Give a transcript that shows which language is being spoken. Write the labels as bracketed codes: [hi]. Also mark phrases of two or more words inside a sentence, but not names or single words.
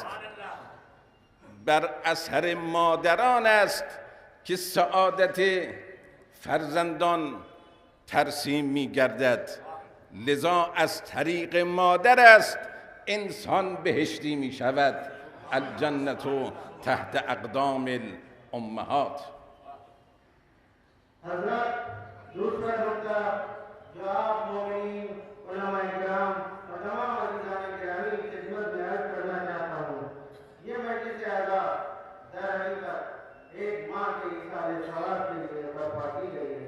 [fa] بر اثر مادران است که سعادت فرزندان ترسیم می گردد. لذا از طریق مادر است انسان بهشتی می شود. [ar] الجنت تحت اقدام الامهات. [ur] حضرت دوسرا نکتہ جو آپ مومنین علما اکرام اور تمام عزیزان گرامی کی خدمت میں عرض کرنا چاہتا ہوں، یہ مجلس عزا در حقیقت ایک ماں کے ایصال ثواب کے لیے برپا کی گئی ہے.